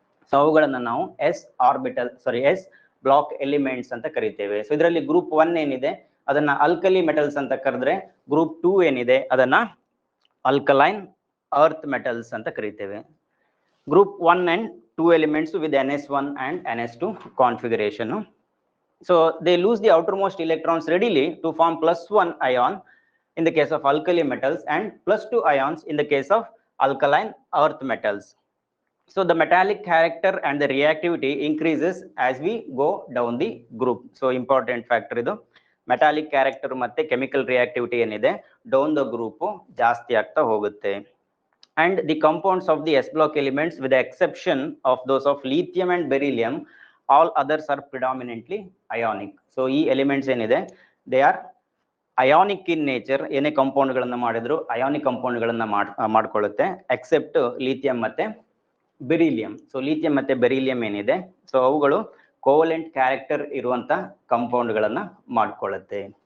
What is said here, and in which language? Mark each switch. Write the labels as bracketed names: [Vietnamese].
[Kannada] So ಅವುಗಳನ್ನ ನಾವು S block elements ಅಂತ ಕರಿತೇವೆ. ಸೊ ಇದರಲ್ಲಿ ಗ್ರೂಪ್ 1 ಏನಿದೆ ಅದನ್ನ ಅಲ್ಕಲಿ ಮೆಟಲ್ಸ್ ಅಂತ ಕರೆದ್ರೆ, ಗ್ರೂಪ್ 2 ಏನಿದೆ ಅದನ್ನ ಅಲ್ಕಲೈನ್ ಅರ್ತ್ ಮೆಟಲ್ಸ್ ಅಂತ ಕರಿತೇವೆ. Group 1 and 2 elements with ns1 and ns2 configuration. [English] So they lose the outermost electrons readily to form +1 ion in the case of alkali metals and +2 ions in the case of alkaline earth metals. So the metallic character and the reactivity increases as we go down the group. So important factor idu, metallic character ಮತ್ತೆ chemical reactivity ಏನಿದೆ down the group [Kannada] ಜಾಸ್ತಿ ಆಗ್ತಾ ಹೋಗುತ್ತೆ. [English] And the compounds of the S block elements with the exception of those of lithium and beryllium, all others are predominantly ionic. So [Kannada] ಈ elements ಏನಿದೆ [English] they are ionic in nature, [Kannada] ಏನೇ compound ಗಳನ್ನ ಮಾಡಿದ್ರು ionic compound ಗಳನ್ನ ಮಾಡ್ಕೊಳ್ಳುತ್ತೆ, accept lithium ಮತ್ತೆ beryllium. So lithium ಮತ್ತೆ beryllium ಏನಿದೆ, so ಅವುಗಳು ಕೋವಲೆಂಟ್ ಕ್ಯಾರೆಕ್ಟರ್ ಇರುವಂತ ಕಾಂಪೌಂಡ್ ಗಳನ್ನ ಮಾಡ್ಕೊಳ್ಳುತ್ತೆ.